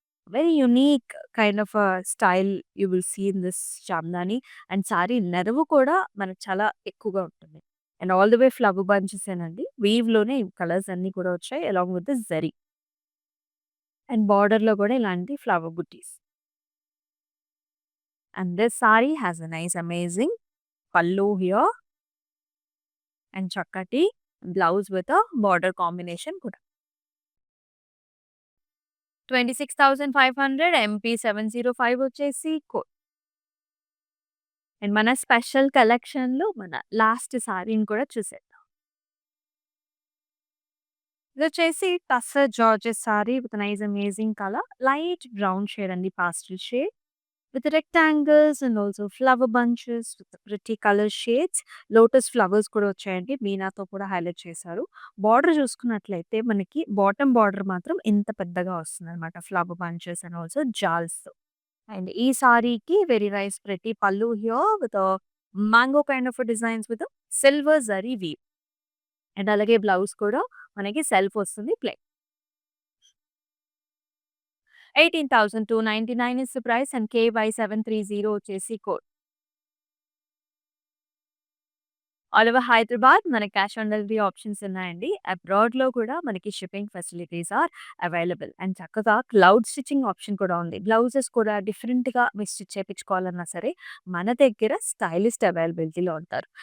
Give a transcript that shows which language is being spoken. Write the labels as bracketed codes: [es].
[en] Very unique kind of style you will see in this Jamdani. [te] And sorry నెరవు కూడా మనకు చాలా ఎక్కువగా ఉంటుంది. [en] and all the way [te] flower బంచెసేనండి. వీవ్‌లోనే colours అన్నీ కూడా వచ్చాయి [en] Along with the zari. [te] And బార్డర్‌లో కూడా ఇలాంటి flower buttis. [en] And this saree has a nice amazing pallu here and [te] chakkati [en] blouse with a border combination kuda. [te] 26,500 MP 705 వచ్చేసి కోడ్. అండ్ మన special కలెక్షన్‌లో మన లాస్ట్ సారీని కూడా చూసేద్దాం. [en] ఇదొచ్చేసి tussar georgette sari with nice amazing colour. Light brown shade అండి, pastel shade. With rectangles and also flower bunches with the pretty color shades. [te] Lotus flowers కూడా వచ్చాయండి. మీనాతో కూడా హైలైట్ చేశారు. బార్డర్ చూసుకున్నట్లయితే మనకి బాటమ్ బార్డర్ మాత్రం ఇంత పెద్దగా వస్తుందన్నమాట. Flower bunches and also జాల్స్‌తో. And [en] ఈ సారీకి very nice pretty pallu here with mango kind of designs with silver zari weave. [te] And అలాగే బ్లౌజ్ కూడా మనకి సెల్ఫ్ వస్తుంది plain. [en] 18,299 is the price and KY730 [te] వచ్చేసి [en] Code. [te] ఆల్ ఓవర్ హైదరాబాద్ మనకి క్యాష్ ఆన్ డెలివరీ ఆప్షన్స్ ఉన్నాయండి. అబ్రాడ్‌లో కూడా మనకి shipping facilities are available. And చక్కగా క్లౌడ్ స్టిచ్చింగ్ ఆప్షన్ కూడా ఉంది. బ్లౌజెస్ కూడా డిఫరెంట్‌గా మీరు స్టిచ్ చేపించుకోవాలన్నా సరే మన దగ్గర స్టైలిస్ట్ అవైలబిలిటీలో ఉంటారు.